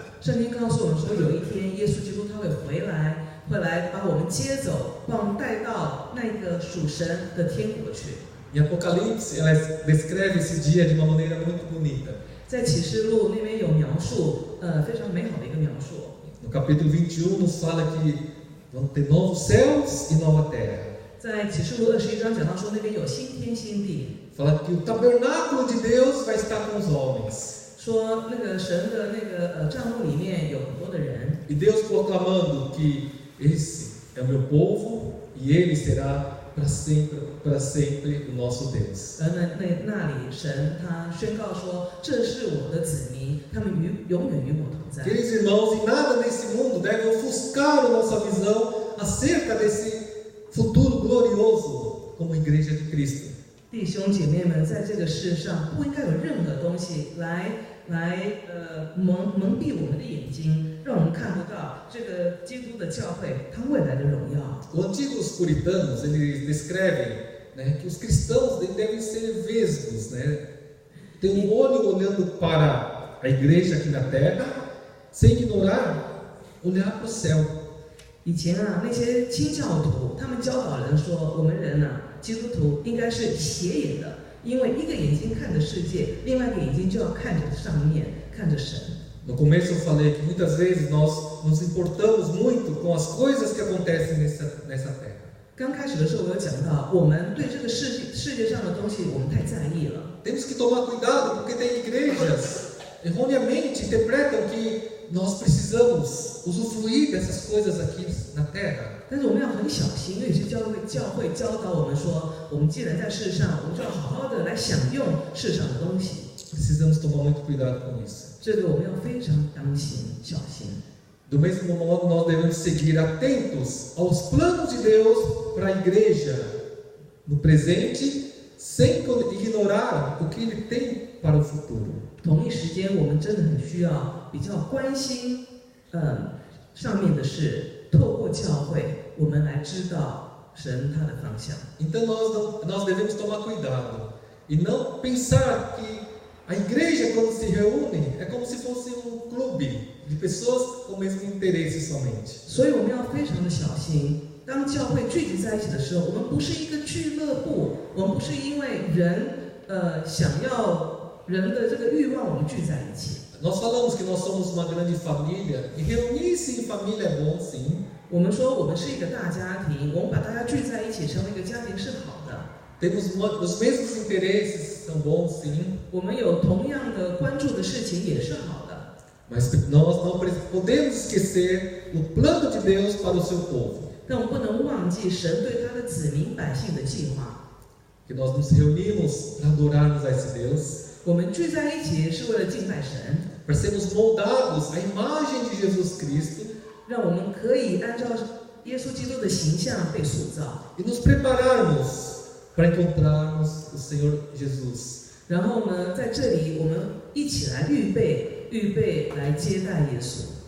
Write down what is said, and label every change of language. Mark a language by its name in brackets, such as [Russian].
[Chinese] 圣经告诉我们说，有一天耶稣基督他会回来，会来把我们接走，把我们带到那个属神的天国去。 [Portuguese] Em Apocalipse, ela descreve esse dia de uma maneira muito bonita. [Chinese] 在启示录那边有描述，非常美好的一个描述。 [Portuguese] No capítulo 21 nos fala que vão ter novos céus e nova terra. [Chinese] 在启示录21章讲到说，那边有新天新地， [Portuguese] Fala que o tabernáculo de Deus vai estar com os homens. [Chinese] 说那个神的那个帐幕里面有很多的人， [Portuguese] E Deus proclamando que esse é o meu povo e ele será para sempre o nosso Deus. [Chinese] 而那里神他宣告说，这是我的子民，他们永远与我同在。 [Portuguese] Queridos irmãos, e nada nesse mundo deve ofuscar a nossa visão acerca desse futuro glorioso como igreja de Cristo. [Chinese] 弟兄姐妹们，在这个世上不应该有任何东西来蒙蔽我们的眼睛，让我们看不到这个基督的教会它未来的荣耀。 [Portuguese] Os antigos puritanos, eles descrevem né, que os cristãos devem ser vesgos, né? Ter um olho olhando para a igreja aqui na terra, sem ignorar, olhar para o céu. [Chinese] 以前啊，那些清教徒他们教导人说，我们人啊，基督徒应该是斜眼的，因为一个眼睛看着世界，另外一个眼睛就要看着上面，看着神。 [Portuguese] No começo eu falei que muitas vezes nós nos importamos muito com as coisas que acontecem nessa terra. [Chinese] 刚开始的时候，我有讲到，我们对这个世界上的东西，我们太在意了。 [Portuguese] Temos que tomar cuidado porque tem igrejas erroneamente interpretam que nós precisamos usufruir dessas coisas aqui na terra. [Chinese] 但是我们要很小心，因为有些教会教导我们说，我们既然在世上，我们就要好好的来享用世上的东西。 [Portuguese] Precisamos tomar muito cuidado com isso. [Chinese] 这个我们要非常当心、小心。 [Portuguese] Do mesmo modo, nós devemos seguir atentos aos planos de Deus para a igreja no presente, sem ignorar o que Ele tem para o futuro. [Chinese] 同一时间，我们真的很需要比较关心，上面的事，透过教会，我们来知道神他的方向。 [Portuguese] Então nós devemos tomar cuidado e não pensar que a igreja, quando se reúne, é como se fosse clube de pessoas com o mesmo interesse somente. [Chinese] 所以我们要非常的小心。当教会聚集在一起的时候，我们不是一个俱乐部，我们不是因为人想要人的这个欲望，我们聚在一起。 [Portuguese] Nós falamos que nós somos uma grande família e reunir-se em família é bom, sim. [Chinese] 我们说我们是一个大家庭，我们把大家聚在一起成为一个家庭是好的。 [Portuguese] Temos os mesmos interesses, são bons, sim. [Chinese] 我们有同样的关注的事情也是好的。 [Portuguese] Mas nós não podemos esquecer o plano de Deus para o seu povo. [Chinese] 但我们不能忘记神对他的子民百姓的计划。 [Portuguese] Que nós nos reunimos para adorarmos a esse Deus. [Chinese] 我们聚在一起是为了敬拜神， [Portuguese] Para sermos moldados à imagem de Jesus Cristo. [Chinese] 让我们可以按照耶稣基督的形象被塑造， [Portuguese] E nos prepararmos para encontrarmos o Senhor Jesus. [Chinese] 然后呢，在这里我们一起来预备来接待耶稣。